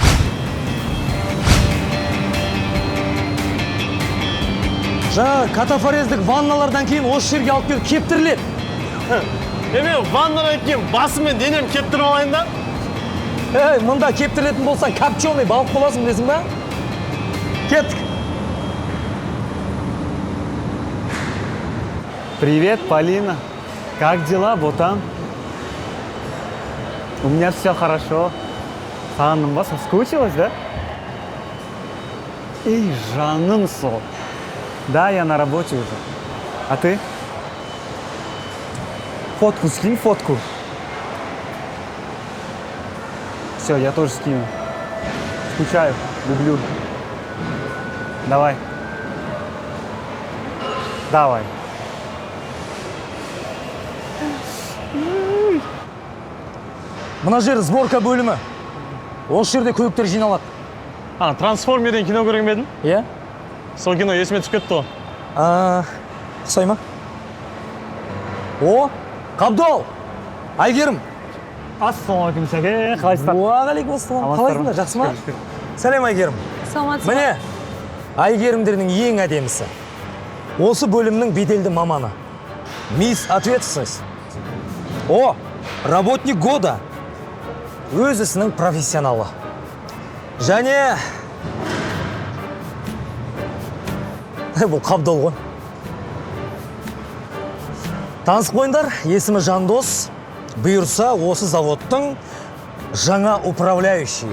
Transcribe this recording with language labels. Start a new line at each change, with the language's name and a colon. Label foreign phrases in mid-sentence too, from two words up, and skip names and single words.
Kazakh: Жаңа катафорездік ванналардан кейін осы жерге алып келіп кептіріледі. Мен ваннадан кейін басымен денем кептіріп алайын да? Мұнда кептірілетін болсаң, копченый балық боласың білесің ба? Кеттік.
Russian: Привет, Полина. Как дела, ботан? У меня все хорошо.
Kazakh: Сағындың ба,
Russian: соскучилась, да?
Kazakh: Эй, жаным сол. Да,
Russian: я на работе уже. А ты? Фотку скинь, фотку. Все, я тоже скину. Скучаю, люблю. Давай. Давай.
Kazakh: Мына жер сборка бөлімі. Осы жерде көліктер жиналады. Трансформерден кино көрген бе едің? Иә? Сол кино есіме түсіп кетті ғой. Ұқсай ма? О, Қабдол! Айгерім! Ассалаумағалейкум, сәке, қалайсыздар? Уағалейкум ассалам. Қалайсыңдар, жақсы ма? Сәлем, Айгерім. саламатсыз ба? Міне, Айгерімдердің ең әдемісі. Осы бөлімнің беделді маманы.
Russian: Мисс Ответственность. О, работник года.
Kazakh: Өз ісінің профессионалы. Және... Бұл Қабдол ғой. Танысып қойыңдар, есімі Жандос. Бұйырса, осы заводтың жаңа управляющие.